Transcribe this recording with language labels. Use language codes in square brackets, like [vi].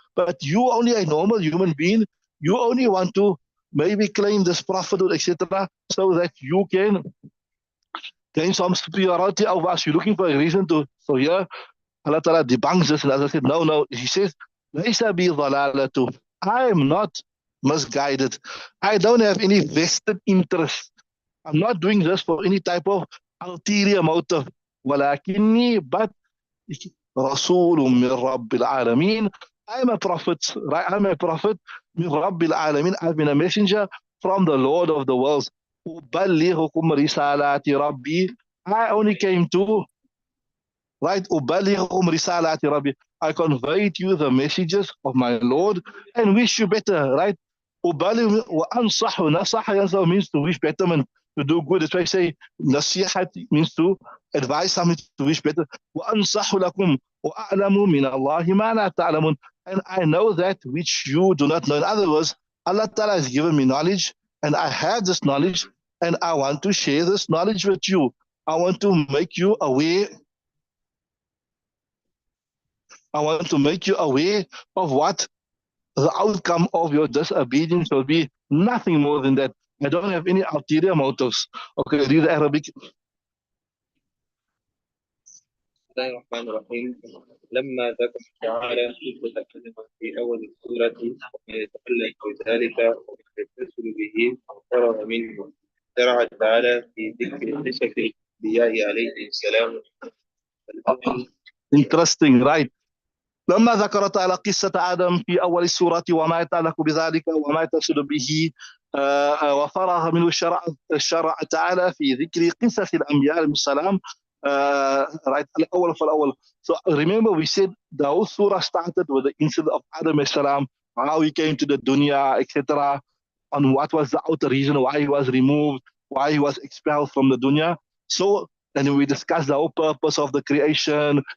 [en] But you only a normal human being, you only want to maybe claim this prophethood, etc., so that you can gain some superiority over us. You're looking for a reason to. So here, Allah Ta'ala debunks this, and as I said, no. He says, [ar] Laysa bi dhalalatu. [en] I am not misguided. I don't have any vested interest. I'm not doing this for any type of ulterior motive. [ar] ولكني, [en] but [ar] رسول من رب العالمين. [en] I'm a prophet, right? I'm a prophet [ar] من رب العالمين. [en] I've been a messenger from the Lord of the worlds. [ar] أبلغكم رسالات ربي. [en] I only came to, right? [ar] أبلغكم رسالات ربي. [en] I convey to you the messages of my Lord and wish you better, right? [ar] أبلغ وأنصح. [en] نصح means to wish betterment, to do good. That's why I say nasihat means to advise something, to wish better. [ar] وأنصح لكم وأعلم من الله ما لا تعلمون. [en] And I know that which you do not know. In other words, Allah Ta'ala has given me knowledge, and I have this knowledge, and I want to share this knowledge with you. I want to make you aware. I want to make you aware of what the outcome of your disobedience will be. Nothing more than that. I don't have any ulterior motives. Okay, read the Arabic. [ar] الله الرحمن الرحيم. لما ذكر تعالى قصة آدم في أول السورة وما يتعلق بذلك وما يتصل به فرغ منه، شرع تعالى في ذكر قصة الأنبياء عليهم السلام. [en] Interesting, right? [ar] لما ذكر تعالى قصة آدم في أول السورة وما يتعلق بذلك وما يتصل به وفرغ منه الشرع تعالى في ذكر قصص الأنبياء عليهم السلام. [en] Right, الأول. So remember we said the whole surah started with the incident of Adam as salam, how he came to the dunya, etc., on what was the outer reason why he was removed, why he was expelled from the dunya. So then we discussed the whole purpose of the creation.